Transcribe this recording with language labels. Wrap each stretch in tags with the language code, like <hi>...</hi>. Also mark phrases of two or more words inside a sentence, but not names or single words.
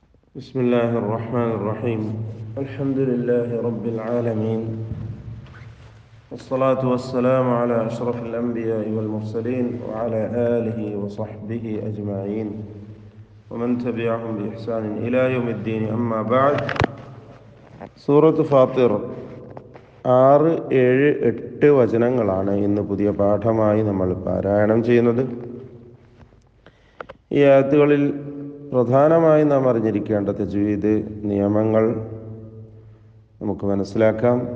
<ar>بسم الله الرحمن الرحيم. الحمد لله رب العالمين، والصلاة والسلام على أشرف الأنبياء والمرسلين وعلى آله وصحبه أجمعين ومن تبعهم بإحسان إلى يوم الدين. أما بعد.</ar> <ml>സൂറത്ത് ഫാത്തിർ 6, 7, 8 വചനങ്ങളാണ് ഇന്ന് പുതിയ പാഠമായി നമ്മൾ പാരായണം ചെയ്യുന്നത്. ഈ ആയത്തുകളിൽ പ്രധാനമായി നാം അറിഞ്ഞിരിക്കേണ്ട തജ്വീദ് നിയമങ്ങൾ നമുക്ക് മനസ്സിലാക്കാം.</ml>